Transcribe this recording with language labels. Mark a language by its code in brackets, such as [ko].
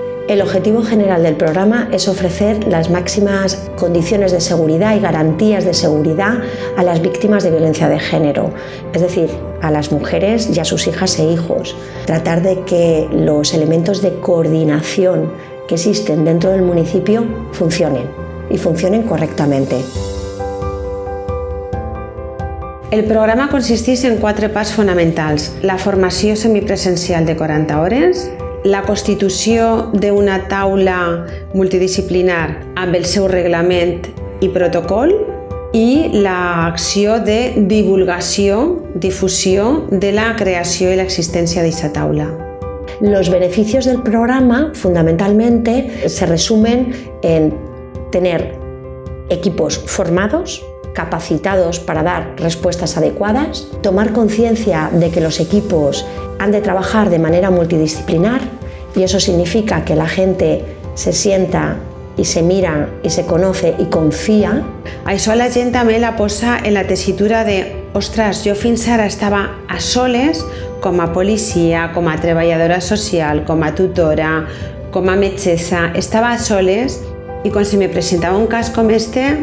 [es] El objetivo general del programa es ofrecer las máximas condiciones de seguridad y garantías de seguridad a las víctimas de violencia de género, es decir, a las mujeres y a sus hijas e hijos. Tratar de que los elementos de coordinación que existen dentro del municipio funcionen y funcionen correctamente. [ca] El programa consisteix en 4 parts fonamentals: la formació semipresencial de 40 hores, la constitució d'una taula multidisciplinar amb el seu reglament i protocol i l'acció de divulgació, difusió de la creació i l'existència d'aquesta taula. [es] Los beneficios del programa fundamentalmente se resumen en tener equipos formados, capacitados para dar respuestas adecuadas, tomar conciencia de que los equipos han de trabajar de manera multidisciplinar y eso significa que la gente se sienta i se mira i se conoce i confia. [ca] Això la gent també la posa en la tessitura de «Ostres, jo fins ara estava a soles com a policia, com a treballadora social, com a tutora, com a metgessa, estava a soles i quan se me presentava un cas com este,